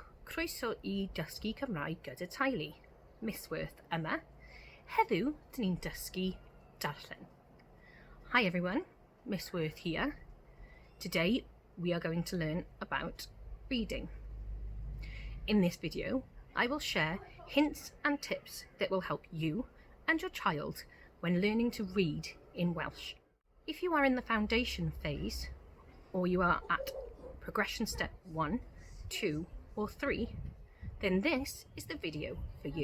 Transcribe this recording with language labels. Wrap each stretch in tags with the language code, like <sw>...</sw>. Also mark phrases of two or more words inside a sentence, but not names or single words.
<cy>Croeso I Dysgu Cymraeg gyda Teulu. Misworth yma. Heddiw, dyn ni'n dysgu Darllen.</cy> <en>Hi everyone, Misworth here. Today we are going to learn about reading. In this video, I will share hints and tips that will help you and your child when learning to read in Welsh. If you are in the foundation phase, or you are at progression step 1, 2, or 3, then this is the video for you.</en>